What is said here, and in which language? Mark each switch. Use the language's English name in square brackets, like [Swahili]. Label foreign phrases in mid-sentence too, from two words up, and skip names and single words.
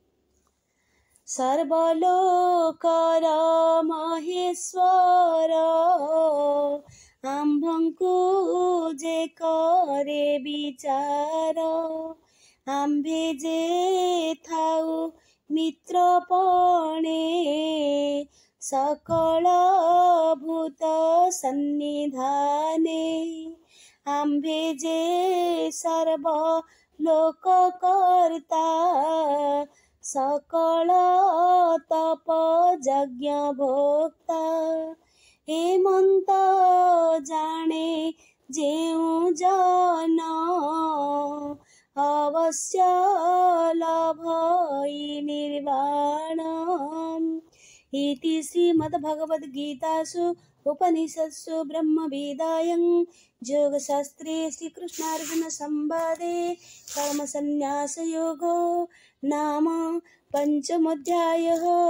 [Odia] ସର୍ବଲୋକର ମହେଶ୍ୱର ଆମ୍ଭଙ୍କୁ ଯେ କରେ ବିଚାର, ଆମ୍ଭେ ଯେ ଥାଉ मित्रपणे ସକଳଭୂତ ସନ୍ନିଧାନେ ଆମ୍ଭେ ଯେ ସର୍ବ ଲୋକକର୍ତ୍ତା ସକଳ ତପ ଯଜ୍ଞ ଭୋକ୍ତା ହେମନ୍ତ ଜାଣେ ଯେଉ ଜନ ଅବଶ୍ୟ ଲଭଇ ନିର୍ବାଣମ୍ [Sanskrit] इति श्रीमद्भगवद्गीतासु उपनिषत्सु ब्रह्मविद्यायां योगशास्त्रे श्रीकृष्णार्जुनसंवादे कर्मसन्न्यासयोगो नाम पंचमोऽध्यायः।